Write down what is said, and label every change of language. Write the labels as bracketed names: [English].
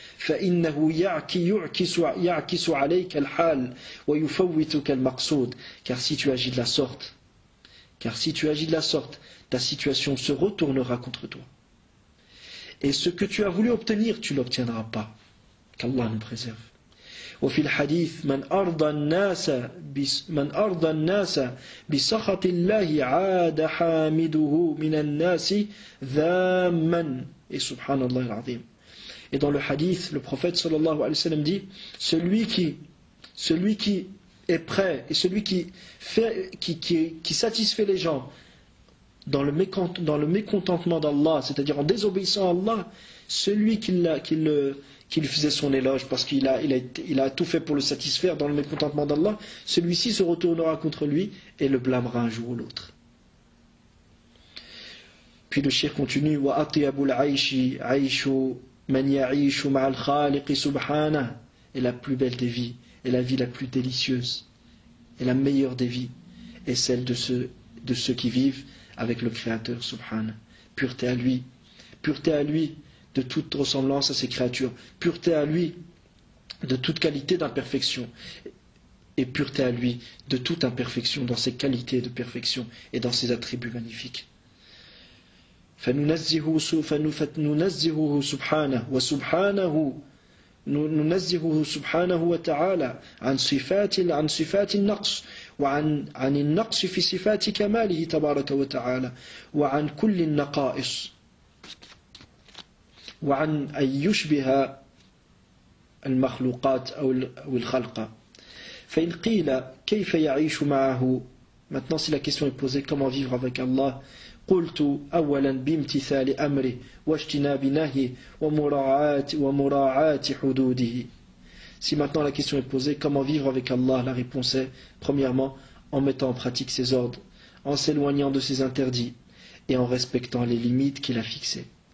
[Arabic] فإنه يعكس عليك الحال ويفوتك المقصود, [French] car si tu agis de la sorte, ta situation se retournera contre toi. Et ce que tu as voulu obtenir, tu ne l'obtiendras pas. Qu'Allah nous préserve. [Arabic] وفي الحديث من أرضى الناس بسخط الله عاد حامده من الناس ذاما. [French] Et subhanallah al-azim. Et dans le hadith, le prophète sallallahu alayhi wa sallam dit, celui qui est prêt et celui qui satisfait les gens dans le mécontentement d'Allah, c'est-à-dire en désobéissant à Allah, celui qui lui faisait son éloge parce qu'il a tout fait pour le satisfaire dans le mécontentement d'Allah, celui-ci se retournera contre lui et le blâmera un jour ou l'autre. Puis le cheikh continue, [Arabic] wa atyabul aishi aishu man ya'ishu ma'al khaliq subhanahu, [French] et la plus belle des vies, et la vie la plus délicieuse, et la meilleure des vies, est celle de ceux qui vivent avec le Créateur subhanahu. Pureté à lui de toute ressemblance à ses créatures, pureté à lui de toute qualité d'imperfection, et pureté à lui de toute imperfection dans ses qualités de perfection et dans ses attributs magnifiques. [Arabic] فننزهه سبحانه وسبحانه ننزهه سبحانه وتعالى عن صفات النقص وعن النقص في صفات كماله تبارك وتعالى وعن كل النقائص وعن أن يشبه المخلوقات أو الخلق. فإن قيل كيف يعيش معه. [French] Maintenant, si la question est posée, comment vivre avec Allah, [Arabic] قلت أولا بامتثال أمره واجتناب نهيه ومراعاة حدوده. [French] Si maintenant la question est posée, comment vivre avec Allah, la réponse est, premièrement, en mettant en pratique ses ordres, en s'éloignant de ses interdits et en respectant les limites qu'il a fixées.